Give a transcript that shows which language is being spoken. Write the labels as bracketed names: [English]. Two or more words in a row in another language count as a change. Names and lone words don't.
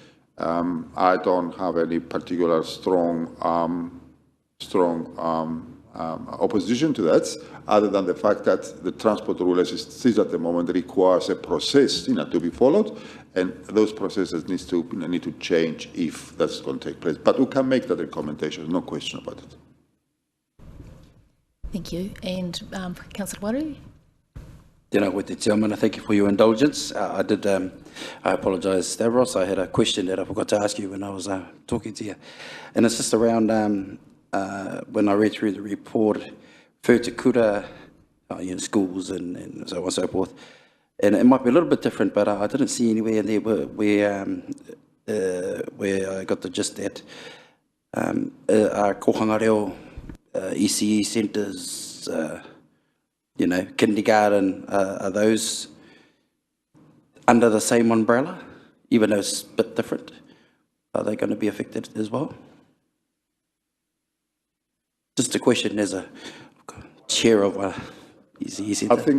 [English] I don't have any particular strong opposition to that, other than the fact that the transport rule as it is at the moment requires a process to be followed, and those processes need to change if that's going to take place. But we can make that recommendation, no question about it. Thank you. And Councillor Waru? [Māori] Tēnā koe te [English] chairman, thank you for your indulgence. I apologise, Stavros, I had a question that I forgot to ask you when I was talking to you. And it's just around, when I read through the report, referred to kura, schools and so on and so forth. And it might be a little bit different, but I didn't see anywhere in there where I got the gist that [Māori] kohanga reo, [English] ECE centres, kindergarten, are those under the same umbrella, even though it's a bit different? Are they going to be affected as well? Just a question as a chair of ECE centre.